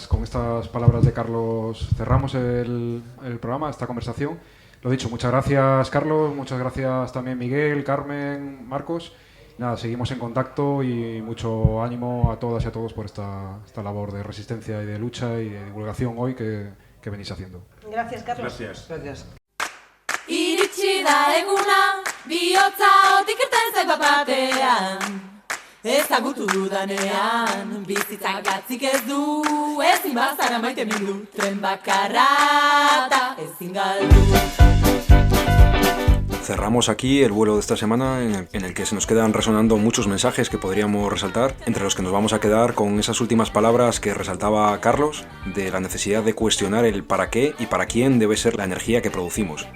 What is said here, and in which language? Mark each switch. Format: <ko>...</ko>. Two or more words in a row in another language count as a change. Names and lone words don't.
<es>Con estas palabras de Carlos cerramos el programa, esta conversación. Lo dicho, muchas gracias Carlos, muchas gracias también Miguel, Carmen, Marcos. Nada, seguimos en contacto y mucho ánimo a todas y a todos por esta labor de resistencia y de lucha y de divulgación hoy que venís haciendo. Gracias, Carlos. Gracias.</es> <eu>Iritsi da eguna, bihotza otik irten zait bat-batean. Ezagutu dudanean, bizitzak gatzik ez du, ezin bazara maite mindu, tren bakarra eta ezin galdu.</eu> <es>Cerramos aquí el vuelo de esta semana en el que se nos quedan resonando muchos mensajes que podríamos resaltar, entre los que nos vamos a quedar con esas últimas palabras que resaltaba Carlos, de la necesidad de cuestionar el para qué y para quién debe ser la energía que producimos.</es>